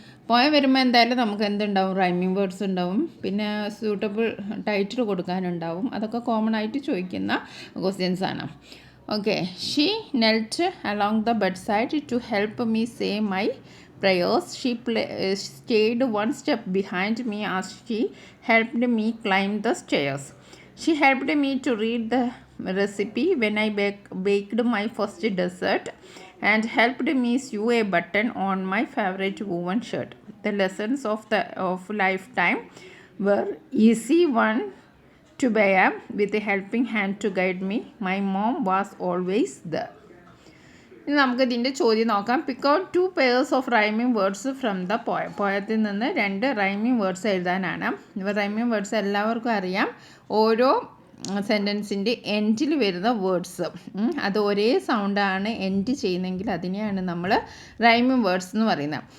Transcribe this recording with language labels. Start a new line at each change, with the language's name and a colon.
Malayalam: Poem വരുമ്പോൾ എന്തായാലും നമുക്ക് എന്തുണ്ടാവും, റൈമിംഗ് വേർഡ്സ് ഉണ്ടാവും, പിന്നെ സ്യൂട്ടബിൾ ടൈറ്റിൽ കൊടുക്കാനുണ്ടാവും. അതൊക്കെ കോമൺ ആയിട്ട് ചോദിക്കുന്ന ക്വസ്റ്റ്യൻസ് ആണ്. Okay.
English: She knelt along the bed side to help me say my prayers. She stayed one step behind me as she helped me climb the stairs. She helped me to read the recipe when I baked my first dessert and helped me sew a button on my favorite woven shirt. The lessons of lifetime were easy one to bear with a helping hand to guide me. My mom was always there.
Malayalam: ഇനി നമുക്ക് ഇതിൻ്റെ ചോദ്യം നോക്കാം.
English: Pick out 2 pairs of rhyming words from the poem.
Malayalam: പോയത്തിൽ നിന്ന് 2 rhyming words എഴുതാനാണ്. Rhyming words എല്ലാവർക്കും അറിയാം. ഓരോ സെൻറ്റൻസിൻ്റെ എൻഡിൽ വരുന്ന വേർഡ്സ് അത് ഒരേ സൗണ്ടാണ് എൻഡ് ചെയ്യുന്നതെങ്കിൽ അതിനെയാണ് നമ്മൾ റൈമിംഗ് വേർഡ്സ് എന്ന് പറയുന്നത്.